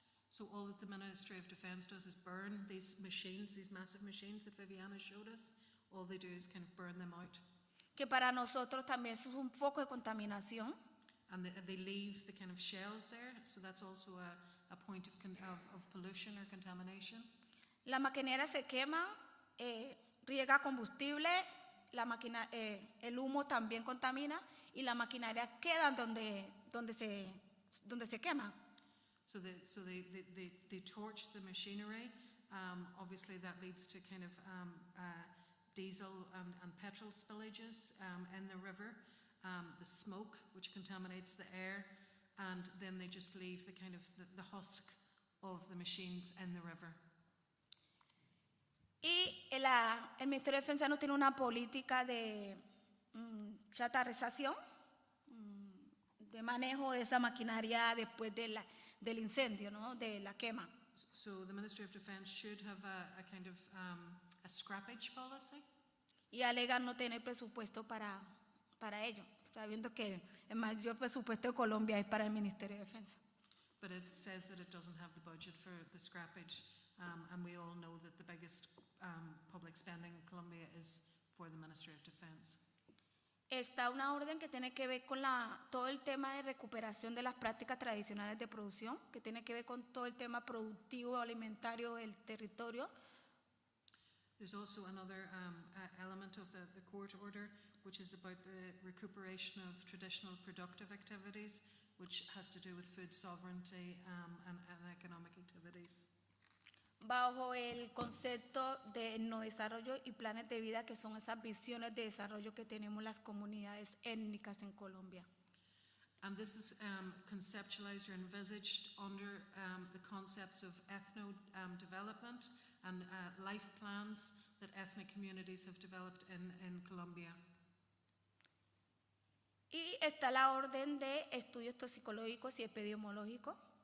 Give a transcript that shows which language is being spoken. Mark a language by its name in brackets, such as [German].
[English] So all that the Ministry of Defense does is burn these machines, these massive machines that Viviana showed us. All they do is kind of burn them out. [Spanish] Que para nosotros también es un foco de contaminación. [English] And they leave the kind of shells there, so that's also a point of pollution or contamination. [Spanish] La maquinaria se quema, riega combustible, el humo también contamina y la maquinaria queda donde se quema. [English] So they torch the machinery. Obviously, that leads to kind of diesel and petrol spillages in the river. The smoke, which contaminates the air, and then they just leave the kind of the husk of the machines in the river. [Spanish] Y el Ministerio de Defensa no tiene una política de chatarrización, de manejo de esa maquinaria después del incendio, ¿no? De la quema. [English] So the Ministry of Defense should have a kind of a scrappage policy. [Spanish] Y alegan no tener presupuesto para ello, sabiendo que el mayor presupuesto de Colombia es para el Ministerio de Defensa. [English] But it says that it doesn't have the budget for the scrappage And we all know that the biggest public spending in Colombia is for the Ministry of Defense. [Spanish] Está una orden que tiene que ver con todo el tema de recuperación de las prácticas tradicionales de producción, que tiene que ver con todo el tema productivo alimentario del territorio. [English] There's also another element of the court order, which is about the recuperation of traditional productive activities, which has to do with food sovereignty and economic activities. [Spanish] Bajo el concepto de no desarrollo y planes de vida, que son esas visiones de desarrollo que tenemos las comunidades étnicas en Colombia. [English] And this is conceptualized or envisaged under the concepts of ethno-development and life plans that ethnic communities have developed in Colombia. [Spanish] Y está la orden de estudios toxicológicos y epidemiológicos.